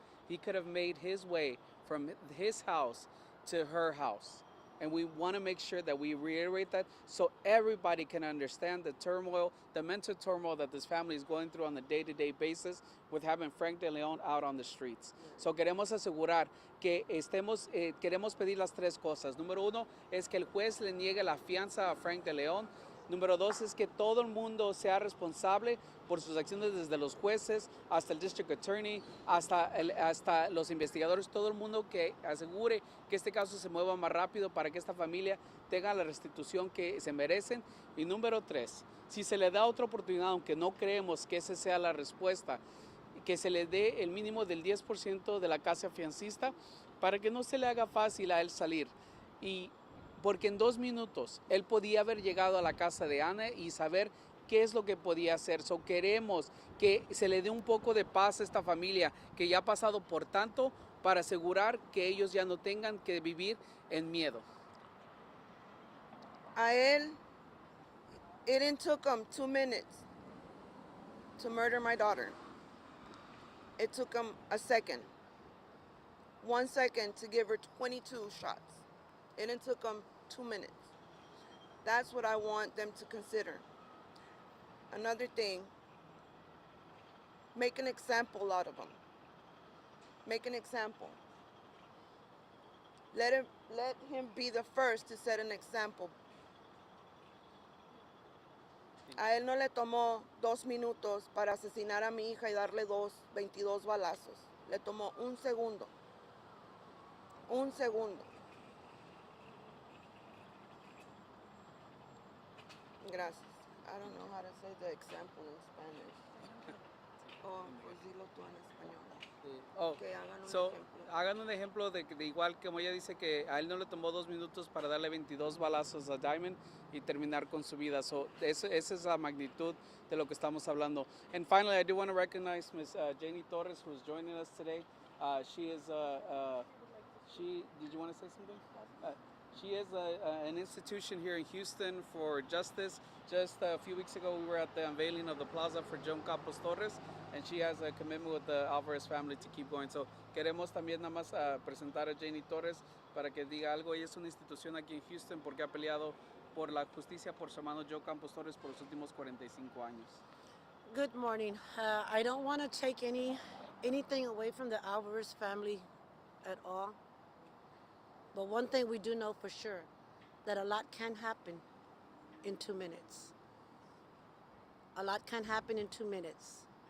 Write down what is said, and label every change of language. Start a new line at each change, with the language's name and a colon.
English: He could have made his way from his house to her house. And we want to make sure that we reiterate that so everybody can understand the turmoil, the mental turmoil that this family is going through on a day-to-day basis with having Frank DeLeon out on the streets.
Spanish: So queremos asegurar que queremos pedir las tres cosas. Número uno es que el juez le niegue la fianza a Frank DeLeon. Número dos es que todo el mundo sea responsable por sus acciones, desde los jueces hasta el district attorney, hasta los investigadores, todo el mundo que asegure que este caso se mueva más rápido para que esta familia tenga la restitución que se merecen. Y número tres, si se le da otra oportunidad, aunque no creemos que esa sea la respuesta, que se le dé el mínimo del 10% de la casa fiancista para que no se le haga fácil a él salir. Porque en 2 minutos él podía haber llegado a la casa de Ana y saber qué es lo que podía hacer. So, queremos que se le dé un poco de paz a esta familia que ya ha pasado por tanto para asegurar que ellos ya no tengan que vivir en miedo. A él,
English: it didn't took him 2 minutes to murder my daughter. It took him a second. 1 second to give her 22 shots. It didn't took him 2 minutes. That's what I want them to consider. Another thing, make an example out of him. Make an example. Let him be the first to set an example.
Spanish: A él no le tomó 2 minutos para asesinar a mi hija y darle 22 balazos. Le tomó 1 segundo. 1 segundo. Gracias.
English: I don't know how to say the example in Spanish.
Spanish: Oh, pues dilo tú en español. Oh, Que hagan un so, ejemplo. hagan un ejemplo de igual como ella dice que a él no le tomó 2 minutos para darle 22 balazos a Diamond y terminar con su vida. So, esa es la magnitud de lo que estamos hablando.
English: And finally, I do want to recognize Ms. Janie Torres, who is joining us today. She is did you want to say something? She is an institution here in Houston for justice. Just a few weeks ago, we were at the unveiling of the plaza for John Campos Torres, and she has a commitment with the Alvarez family to keep going.
Spanish: So queremos también nada más presentar a Janie Torres para que diga algo. Ella es una institución aquí en Houston porque ha peleado por la justicia por su hermano Joe Campos Torres por los últimos 45 años.
English: Good morning. I don't want to take anything away from the Alvarez family at all. But one thing we do know for sure, that a lot can happen in 2 minutes. A lot can happen in 2 minutes.